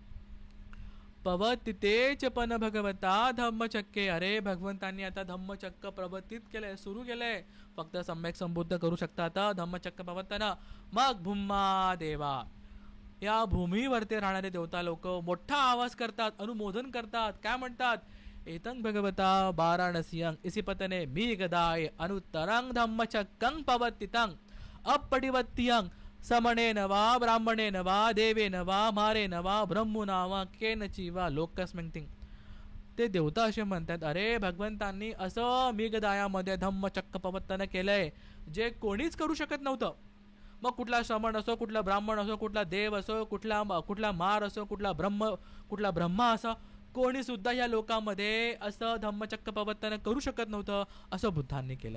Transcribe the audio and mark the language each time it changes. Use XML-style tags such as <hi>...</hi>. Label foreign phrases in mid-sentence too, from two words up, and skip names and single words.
<pi>पवतितेच पण भगवता धम्मचक्के.</pi> <mr>अरे भगवंतांनी आता धम्मचक्क प्रवर्तित केलंय, सुरू केलंय. फक्त सम्यक संबुद्ध करू शकतात</mr> <pi>धम्मचक्क पवत्तन.</pi> <mr>मग</mr> <pi>भूम्मा देवा,</pi> <mr>या भूमीवरती राहणारे देवता लोक मोठा आवाज करतात, अनुमोदन करतात. काय म्हणतात?</mr> <pi>एतं भगवता वाराणसीयं इसिपतने मी गदाय अनुत्तरं धम्मचक्कं पवत्तितं अपरिवर्त्यं समणे नवा ब्राह्मणे नवा देवे नवा मारे नवा ब्रह्मू नावा केनची वा लोकस्मिंग.</pi> <mr>ते देवता असे म्हणतात, अरे भगवंतांनी असं मेघदायामध्ये धम्मचक्र प्रवर्तन केलंय जे कोणीच करू शकत नव्हतं. मग कुठला श्रमण असो, कुठला ब्राह्मण असो, कुठला देव असो, कुठला मार असो, कुठला ब्रह्मा असो, कोणी सुद्धा या लोकांमध्ये असं धम्मचक्र प्रवर्तन करू शकत नव्हतं असं बुद्धांनी केलं.</mr>